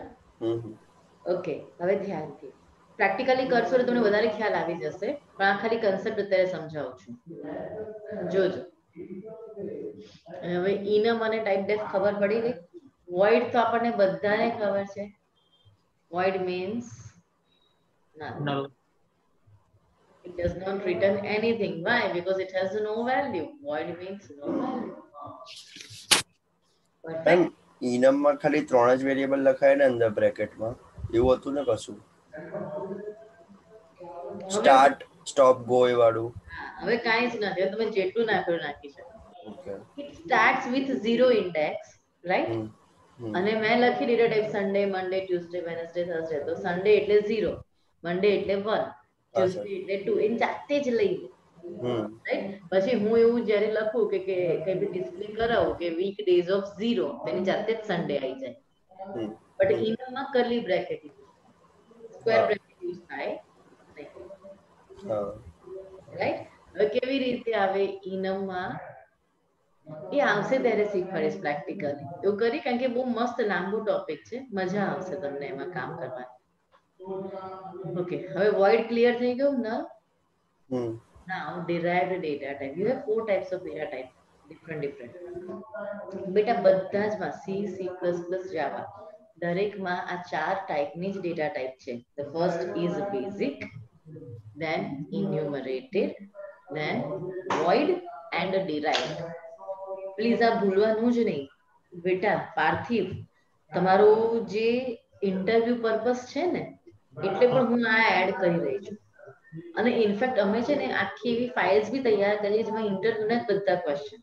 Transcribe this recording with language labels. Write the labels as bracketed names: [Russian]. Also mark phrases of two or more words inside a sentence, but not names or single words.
[Gujarati] ઓકે, હવે ધ્યાનથી પ્રેક્ટિકલી કરશો તો તમને વધારે ખ્યાલ આવી જશે, પણ આ ખાલી કન્સેપ્ટ અત્યારે સમજાવું છું. જોજો. હવે ઇનમ અને ટાઈપ ડેફ ખબર પડી ગઈ. વોઇડ તો આપણને બધાને ખબર છે. [English] void means null. It does not return anything. Why? Because it has no value. Void means no value. [Gujarati] મેમ [English] Perfect. [Gujarati] ઇનમમાં ખાલી 3 જ વેરિયેબલ લખાય ને અંદર બ્રેકેટમાં, એવું હતું ને કશું? [English] start, stop, go [Gujarati] એ વાળું. હવે કાંઈ જ નથી. હવે તમે જેટલું નાખ્યું નાખી શકો. ઓકે. [English] It starts with 0 index, right? [Gujarati] અને મેં લખી [English] data type Sunday, Monday, Tuesday, Wednesday, Thursday. [Gujarati] તો સન્ડે એટલે 0, મંડે એટલે 1, ટ્યુઝડે એટલે 2. એની જાતે જ લઈ લે. રાઈટ? પછી હું એવું જ્યારે લખું કે કઈ બી ડિસ્પ્લે કરાવું કે [English] week days of 0, [Gujarati] તેની જાતે જ સન્ડે આવી જાય. બટ ઇનમમાં [English] curly bracket square bracket use [Gujarati] થાય નહીં. રાઈટ? હવે કેવી રીતે આવે ઇનમમાં એ આવશે ત્યારે શીખવાડીશ પ્રેક્ટિકલી. એવું કરી, કારણ કે બહુ મસ્ત લાંબુ ટોપિક છે, મજા આવશે તમને એમાં કામ કરવાની. ઓકે, હવે વોઇડ ક્લિયર થઈ ગયું ને? [English] Now derived data type. You have 4 types of data type. Different. [Gujarati] બેટા બધા જ માં C, C++, Java દરેકમાં આ 4 ટાઈપની જ [English] data type [Gujarati] છે. [English] The first is basic, then enumerated, then void and derived. [Gujarati] પ્લીઝ આ ભૂલવાનું જ નહીં બેટા. પાર્થિવ, તમારું જે [English] interview purpose [Gujarati] છે ને, એટલે પણ હું આ એડ કરી રહી છું. અને ઇનફેક્ટ અમે છે ને આખી એવી ફાઇલ્સ બી તૈયાર કરી જેમાં ઇન્ટરવ્યુના બધા ક્વેશ્ચન.